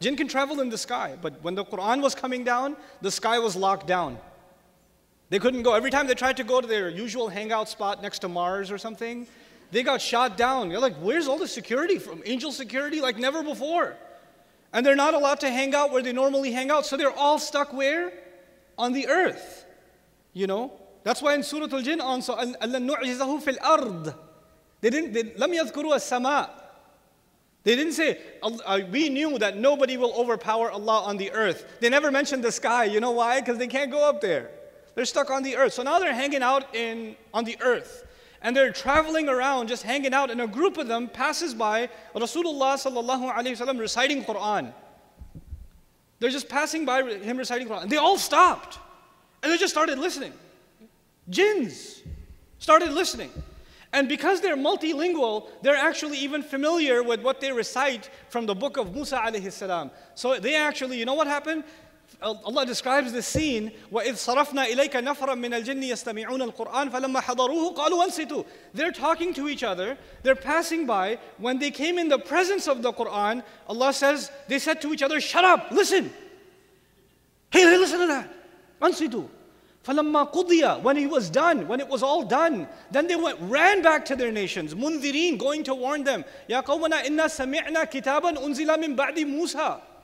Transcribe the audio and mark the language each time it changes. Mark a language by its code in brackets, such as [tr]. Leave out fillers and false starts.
[en] Jinn can travel in the sky, but when the Quran was coming down, the sky was locked down. They couldn't go. Every time they tried to go to their usual hangout spot next to Mars or something, they got shot down. You're like, where's all the security from? Angel security like never before. And they're not allowed to hang out where they normally hang out. So they're all stuck where? On the earth. You know? That's why in Surah Al-Jinn also, [ar] أَلَّن نُعْجِزَهُ فِي الْأَرْضِ لَمْ يَذْكُرُوا السَّمَاءِ. [en] They didn't say, we knew that nobody will overpower Allah on the earth. They never mentioned the sky. You know why? Because they can't go up there. They're stuck on the earth. So now they're hanging out on the earth. And they're traveling around, just hanging out, and a group of them passes by Rasulullah sallallahu alayhi wasallam reciting Quran. They're just passing by him reciting Quran. And they all stopped. And they just started listening. Jinns started listening. And because they're multilingual, they're actually even familiar with what they recite from the book of Musa alayhi salam. So they actually, you know what happened? Allah describes the scene, [ar] وَإِذْ صَرَفْنَا إِلَيْكَ نَفْرًا مِنَ الْجِنِّ يَسْتَمِعُونَ الْقُرْآنَ فَلَمَّا حَضَرُوهُ قَالُوا أَنصِتُوا. [en] They're talking to each other, they're passing by. When they came in the presence of the Quran, Allah says, they said to each other, shut up, listen. Hey, listen to that. [ar] أَنصِتُوا. فَلَمَّا قُضِيَ. [en] When he was done, when it was all done, then they ran back to their nations, مُنذِرِينَ, going to warn them, [ar] يَا قَوْمَنَا إِنَّا سَمِعْنَا كِتَابًا أُنزِلَ مِن بَعْدِ مُوسَى.